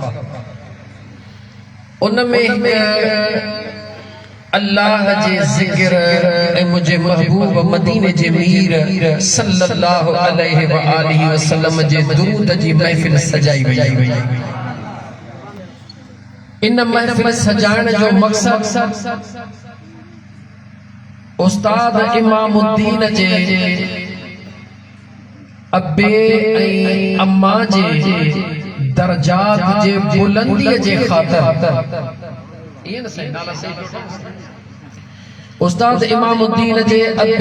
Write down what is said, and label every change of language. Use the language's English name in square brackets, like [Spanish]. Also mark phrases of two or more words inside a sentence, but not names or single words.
[Sindhi] उन में अल्लाह जे ज़िक्र ऐं मुझे महबूब मदीने जे मीर [Arabic] صلى الله عليه وآله وسلم [Sindhi] जे दुरूद जी महफ़िल सजाई वई। इन महफ़िल सजाइण जो मक़सद उस्ताद इमामुद्दीन जे अब्बे ऐं अम्मा जे दर्जात जे बुलंदीअ जे ख़ातिर उस्ताद इमामुद्दीन जे अब्बे